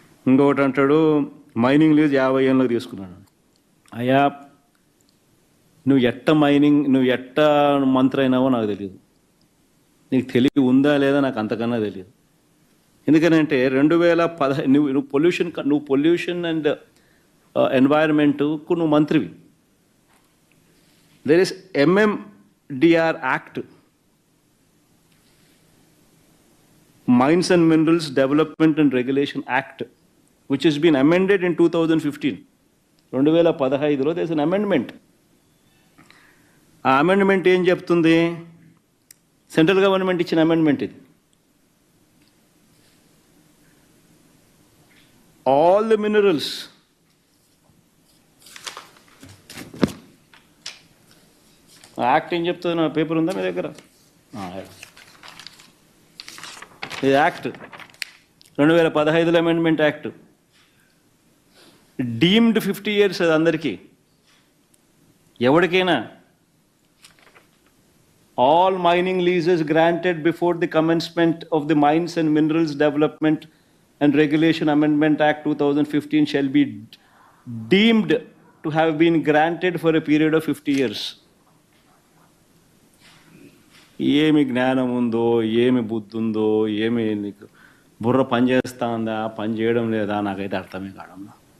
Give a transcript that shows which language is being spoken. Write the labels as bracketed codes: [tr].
[te] ఇంకొకటి అంటాడు, mining lease 50 ఏళ్ళకి తీసుకున్నాడు. అయ్యా, నువ్వు ఎట్ట మంత్రి అయినావో నాకు తెలియదు, నీకు తెలివి ఉందా లేదా నాకు అంతకన్నా తెలియదు. ఎందుకనంటే 2010 నువ్వు పొల్యూషన్ అండ్ ఎన్వైరన్మెంట్కు నువ్వు మంత్రివి. [en] there is MMDR Act, Mines and Minerals Development and Regulation Act, which has been amended in 2015. [te] 2015లో [en] there is an amendment. [te] ఆ అమెండ్మెంట్ ఏం చెప్తుంది? సెంట్రల్ గవర్నమెంట్ ఇచ్చిన అమెండ్మెంట్ ఇది. ఆల్ ది మినరల్స్ యాక్ట్ ఏం చెప్తుంది? నా పేపర్ ఉందా మీ దగ్గర? ఇది act 2015లో amendment act. Deemed 50 years అది అందరికీ, ఎవరికైనా. [en] All mining leases granted before the commencement of the Mines and Minerals Development and Regulation Amendment Act 2015 shall be deemed to have been granted for a period of 50 years. [te] ఏమి జ్ఞానం ఉందో, ఏమి బుద్ధి ఉందో, ఏమి నీకు బుర్ర పనిచేస్తా ఉందా, పని చేయడం లేదా, నాకైతే అర్థమే కాదమ్మా.